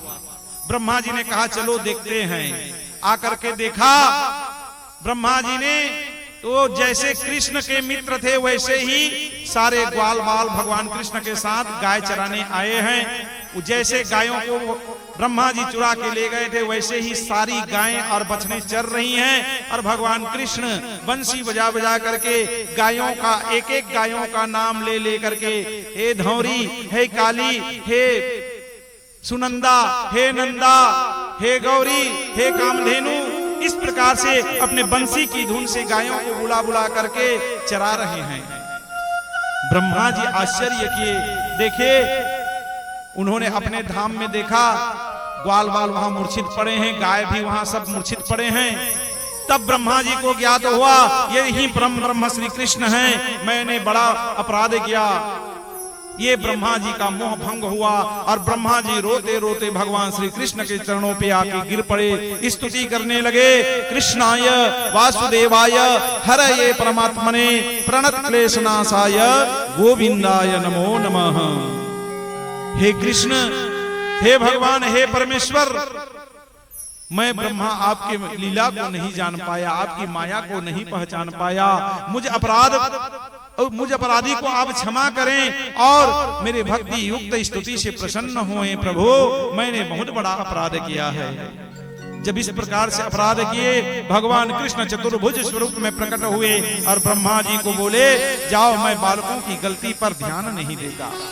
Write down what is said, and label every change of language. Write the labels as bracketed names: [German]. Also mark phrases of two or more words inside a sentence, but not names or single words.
[Hindi] ब्रह्मा जी ने कहा चलो देखते हैं। आकर के देखा ब्रह्मा जी ने तो जैसे कृष्ण के मित्र थे वैसे ही सारे ग्वाल बाल भगवान कृष्ण के साथ गाय चराने आए हैं। जैसे गायों को ब्रह्मा जी चुरा के ले गए थे वैसे ही सारी गायें और बछड़े चर रही हैं, और भगवान कृष्ण बंसी बजा बजा करके गायों का एक एक गायों का नाम ले ले करके, हे धौरी, हे काली, हे सुनंदा, हे नंदा, हे गौरी, हे कामधेनु, इस प्रकार से अपने बंसी की धुन से गायों को बुला बुला करके चरा रहे हैं। ब्रह्मा जी आश्चर्य किए, देखे उन्होंने अपने धाम में देखा ग्वाल बाल वहां मूर्छित पड़े हैं, गाय भी वहां सब मूर्छित पड़े हैं। तब ब्रह्मा जी को ज्ञात हुआ यही ब्रह्म श्री कृष्ण हैं, मैंने बड़ा अपराध किया। ये ब्रह्मा जी का मोह भंग हुआ और ब्रह्मा जी रोते रोते भगवान श्री कृष्ण के चरणों पे आके गिर पड़े, स्तुति करने लगे। [Sanskrit] कृष्णाय वासुदेवाय हरये परमात्मने प्रणत क्लेशनाशाय गोविंदाय नमो नमः। [Hindi] हे कृष्ण, हे भगवान, हे परमेश्वर, मैं ब्रह्मा आपके लीला को नहीं जान पाया, आपकी माया को नहीं पहचान पाया। मुझ अपराधी को आप क्षमा करें और मेरे भक्ति युक्त स्तुति से प्रसन्न होएं। प्रभु, मैंने बहुत बड़ा अपराध किया है। जब इस प्रकार से अपराध किए, भगवान कृष्ण चतुर्भुज स्वरूप में प्रकट हुए और ब्रह्मा जी को बोले, जाओ, मैं बालकों की गलती पर ध्यान नहीं देता।